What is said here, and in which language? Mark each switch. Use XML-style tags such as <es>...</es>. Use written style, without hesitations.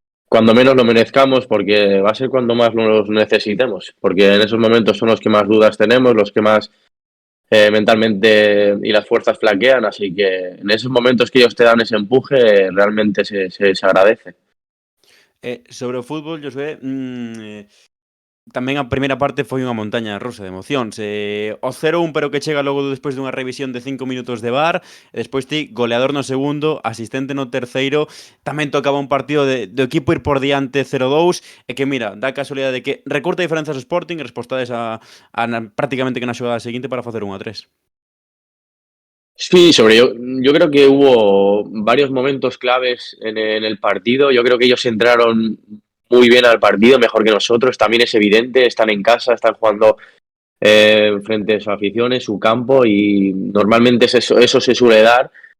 <es>lo merezcamos, porque va a ser cuando más los necesitemos, porque en esos momentos son los que más dudas tenemos, los que más mentalmente y las fuerzas flaquean, así que en esos momentos que ellos te dan ese empuje, realmente se agradece.</es> <gl>Sobre o fútbol, Josué, tamén a primeira parte foi unha montaña rusa de emocións. O 0-1 pero que chega logo despois dunha revisión de 5 minutos de VAR, e despois ti goleador no segundo, asistente no terceiro, tamén tocaba un partido do equipo ir por diante 0-2, e que mira, dá a casualidade de que recorta diferenzas o Sporting e respostades prácticamente que na xogada seguinte para facer 1-3.</gl> <es>Sí, yo creo que hubo varios momentos claves en el partido. Yo creo que ellos entraron muy bien al partido, mejor que nosotros. También es evidente, están en casa, están jugando frente a su afición, en su campo, y normalmente eso se suele dar.</es>